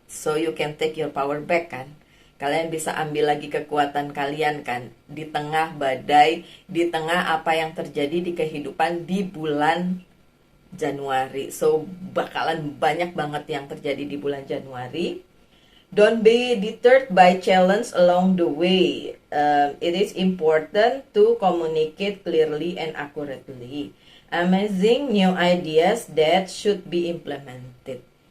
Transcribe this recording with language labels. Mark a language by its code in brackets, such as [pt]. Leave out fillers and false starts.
[en] So you can take your power back kan. [id] Kalian bisa ambil lagi kekuatan kalian kan di tengah badai, di tengah apa yang terjadi di kehidupan di bulan Januari. So bakalan banyak banget yang terjadi di bulan Januari. [en] Don't be deterred by challenge along the way. It is important to communicate clearly and accurately. Amazing new ideas that should be implemented.